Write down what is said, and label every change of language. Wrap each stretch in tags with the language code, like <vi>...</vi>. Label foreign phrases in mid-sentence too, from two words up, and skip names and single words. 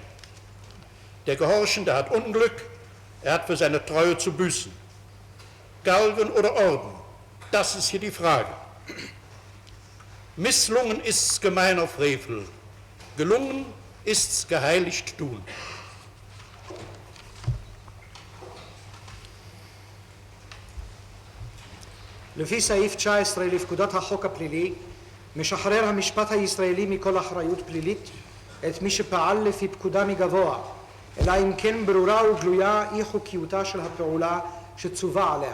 <de>Der Gehorchende hat Unglück, er hat für seine Treue zu büßen. Galgen oder Orden, das ist hier die Frage. Misslungen ist's gemeiner Frevel, gelungen ist's geheiligt tun.</de> <he>לפי סעיף 19 לפקודת החוק הפלילי, משחרר המשפט הישראלי מכל אחריות פלילית את מי שפעל לפי פקודה מגבוה, אלא אם כן ברורה וגלויה אי חוקיותה של הפעולה שצווה עליה.</he>